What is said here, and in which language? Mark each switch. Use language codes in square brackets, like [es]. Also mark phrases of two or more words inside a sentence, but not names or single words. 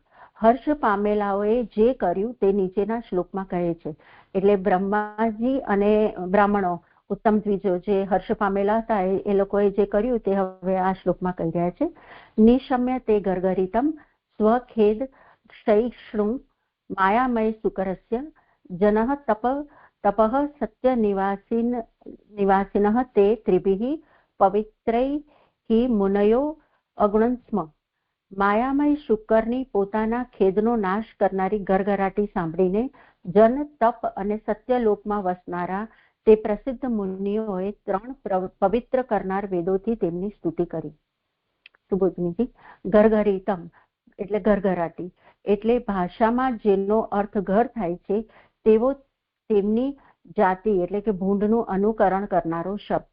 [gu] હર્ષ પામેલાઓએ જે કર્યું તે નીચેના શ્લોકમાં કહે છે. એટલે બ્રહ્માજી અને બ્રાહ્મણો ઉત્તમ દ્વિજો જે હર્ષ પામેલા હતા એ લોકોએ જે કર્યું તે હવે આ શ્લોકમાં કહી રહ્યા છે. [sa] નિશમ્ય તે ગર્ગરિતમ સ્વખેદ ક્ષૈષ્ણુ માયામય સુકરસ્ય जनः तपः सत्य निवासिनः ते त्रिभिः पवित्रैः मुनयो अगुणन् स्म. [gu] માયામય શુકરની પોતાના ખેદનો નાશ કરનારી ગરગરાટી સાંભળીને જન તપ અને સત્યલોકમાં વસનારા તે પ્રસિદ્ધ મુનિઓએ 3 પવિત્ર કરનાર વેદોથી તેમની સ્તુતિ કરી. સુબોધનીજી, ગરગરીતમ એટલે ગરગરાટી એટલે ભાષામાં જેનો અર્થ ઘર થાય છે તેવો તેમની જાતિ એટલે કે ભૂંડનું અનુકરણ કરનારો શબ્દ.